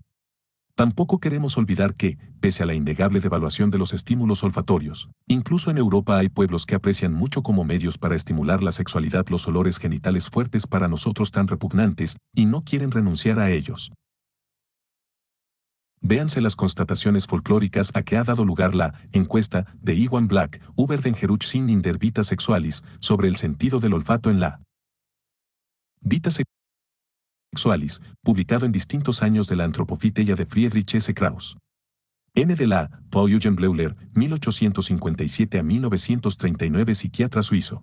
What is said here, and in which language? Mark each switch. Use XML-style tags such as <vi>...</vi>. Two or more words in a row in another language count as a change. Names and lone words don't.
<es>Tampoco queremos olvidar que, pese a la innegable devaluación de los estímulos olfatorios, incluso en Europa hay pueblos que aprecian mucho como medios para estimular la sexualidad los olores genitales fuertes para nosotros tan repugnantes, y no quieren renunciar a ellos. Véanse las constataciones folclóricas a que ha dado lugar la encuesta de Iwan Black,</es> <de>über den Geruch sin in der Vita Sexualis,</de> <es>sobre el sentido del olfato en la Vita Sexualis, publicado en distintos años de la Antropophyteia de Friedrich S. Krauss. N. de la, Paul Eugen Bleuler, 1857 a 1939, psiquiatra suizo.</es>